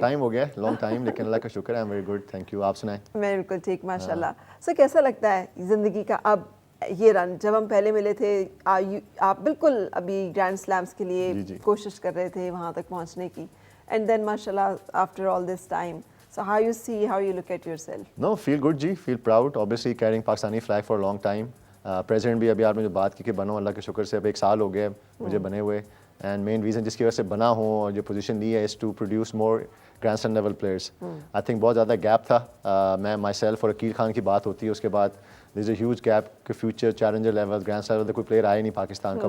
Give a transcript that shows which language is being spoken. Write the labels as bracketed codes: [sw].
[en] time [ur] ہو گیا, [en] long time, [ur] لیکن اللہ کا شکر, [en] I am very good, thank you. [ur] آپ سنائیں؟ میں بالکل ٹھیک ماشاء اللہ. سو کیسا لگتا ہے زندگی کا اب یہ رن؟ جب ہم پہلے ملے تھے آپ بالکل ابھی گرینڈ سلیمس کے لیے کوشش کر رہے تھے وہاں تک پہنچنے کی, [en] And then ماشاء اللہ after all this time. So how you look at yourself? No, feel good جی, feel proud, obviously carrying Pakistani flag for a long time. [ur] President بھی ابھی آپ نے جو بات کی کہ بنا ہوں, اللہ کے شکر سے اب 1 سال ہو گیا مجھے بنے ہوئے, [en] and main reason [ur] جس کی وجہ سے بنا ہوں اور جو پوزیشن لی ہے [en] is to produce more grand slam level players. [ur] I think بہت زیادہ گیپ تھا. میں مائی سیلف اور عقیل خان کی بات ہوتی ہے, اس کے بعد [en] there is a huge gap [ur] کہ future challenger level grand slam level کوئی پلیئر آیا نہیں پاکستان کا.